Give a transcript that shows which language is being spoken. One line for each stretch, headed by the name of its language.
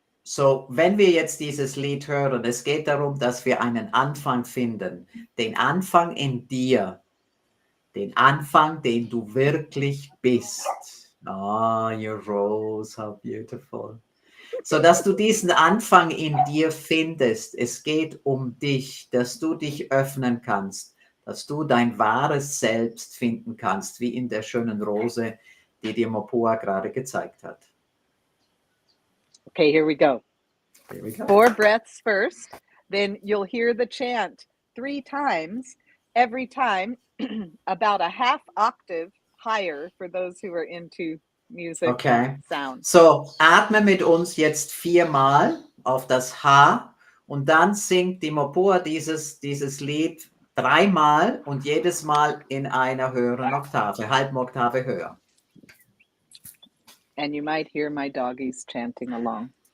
German: So, wenn wir jetzt dieses Lied hören, es geht darum, dass wir einen Anfang finden. Den Anfang in dir. Den Anfang, den du wirklich bist.
English: Ah, your rose, how beautiful.
German: So, dass du diesen Anfang in dir findest. Es geht um dich, dass du dich öffnen kannst, dass du dein wahres Selbst finden kannst, wie in der schönen Rose, die dir Mopua gerade gezeigt hat.
English: Okay, here we go. Here we go. 4 breaths first, then you'll hear the chant 3 times, every time about a half octave higher for those who are into music, Okay. sound.
German: So, atme mit uns jetzt 4-mal auf das H und dann singt die Mopua dieses Lied 3-mal und jedes Mal in einer höheren Oktave, halben Oktave höher.
English: And you might hear my doggies chanting along.